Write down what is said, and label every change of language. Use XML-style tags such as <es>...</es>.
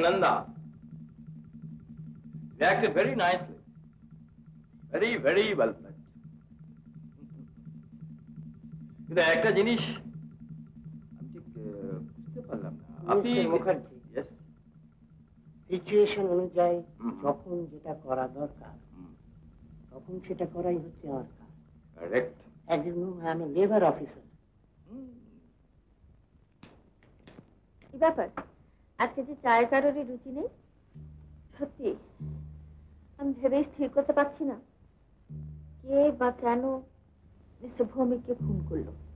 <en>Nanda, you acted very nicely. Very, very well played.</en> <bn>কিন্তু একটা জিনিস আমি ঠিক বুঝতে পারলাম না। আপনি মুখার্জি,</bn> <en>Yes.</en> <bn>সিচুয়েশন অনুযায়ী যখন যেটা করা দরকার তখন সেটা করাই হচ্ছে আমার কাজ।</bn> <en>Correct. As you know, I am a labor officer.</en> <bn>কি ব্যাপার, আজকে যে চায়ের কারোরই রুচি নেই? সত্যি আমি ভেবেই স্থির করতে পারছি না কে বা কেন মিস্টার ভৌমিককে খুন করলো।</bn>